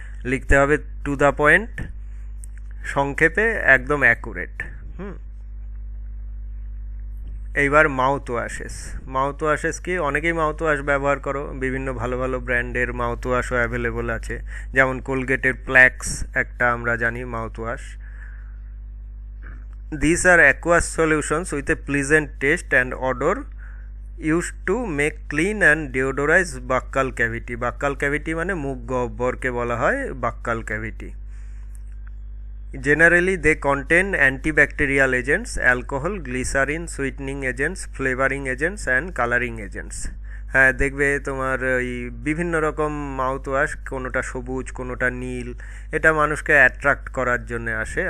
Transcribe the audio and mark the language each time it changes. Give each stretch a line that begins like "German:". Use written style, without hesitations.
Bangla: লিখতে হবে to the point, সংক্ষেপে, একদম অ্যাকুরেট। এইবার মাউথ ওয়াশেস। মাউথ ওয়াশেস কি? অনেকেই মাউথ ওয়াশ ব্যবহার করো, বিভিন্ন ভালো ভালো ব্র্যান্ডের মাউথ ওয়াশও অ্যাভেলেবল আছে, যেমন কোলগেটের প্ল্যাক্স একটা আমরা জানি mouth wash.
English: These are aqueous solutions with a pleasant taste and odor used to make clean and deodorize buccal cavity.
Bangla: Buccal cavity মানে মুখ গহ্বরকে বলা হয় buccal cavity.
English: Generally they contain antibacterial agents, alcohol, glycerin, sweetening agents, flavoring agents and coloring agents.
Bangla: হ্যাঁ, দেখবে তোমার ওই বিভিন্ন রকম মাউথ ওয়াশ, কোনোটা সবুজ কোনোটা নীল, এটা মানুষকে অ্যাট্রাক্ট করার জন্য আসে।